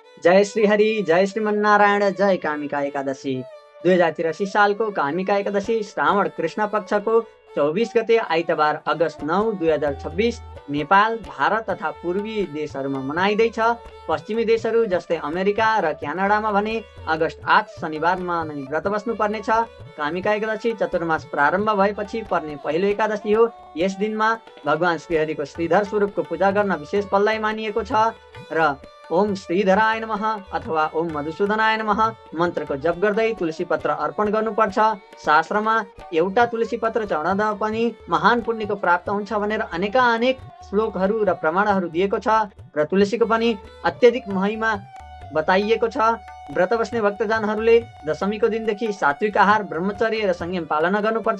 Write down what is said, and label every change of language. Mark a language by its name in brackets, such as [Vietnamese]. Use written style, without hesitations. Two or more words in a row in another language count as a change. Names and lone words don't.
[Nepali] जय श्री हरि, जय श्रीमन्नारायण, जय कामिका एकादशी। 2083 सालको कामिका एकादशी श्रावण कृष्ण पक्षको 24 गते आइतबार अगस्त 9, 2026 नेपाल, भारत तथा पूर्वी देशहरूमा मनाइँदैछ। पश्चिमी देशहरू जस्तै अमेरिका र क्यानाडामा भने अगस्त 8 शनिबारमा नै व्रत बस्नु पर्नेछ। कामिका एकादशी चतुर्मास प्रारम्भ भएपछि पर्ने पहिलो एकादशी हो। यस दिनमा भगवान श्रीहरिको श्रीधर स्वरूपको पूजा गर्न विशेष फलदायी मानिएको छ र [Sanskrit] ओम श्रीधराय नमः [Nepali] अथवा [Sanskrit] ओम मधुसूदनाय नमः [Nepali] मन्त्रको जप गर्दै तुलसी पत्र अर्पण गर्नुपर्छ। शास्त्रमा एउटा तुलसी पत्र चढाउँदा पनि महान पुण्यको प्राप्त हुन्छ भनेर अनेक श्लोकहरू र प्रमाणहरू दिएको छ र तुलसीको पनि अत्यधिक महिमा बताइएको छ। व्रत बस्ने भक्तजनहरूले दशमीको दिनदेखि सात्विक आहार, ब्रह्मचर्य र संयम पालना गर्नुपर्छ।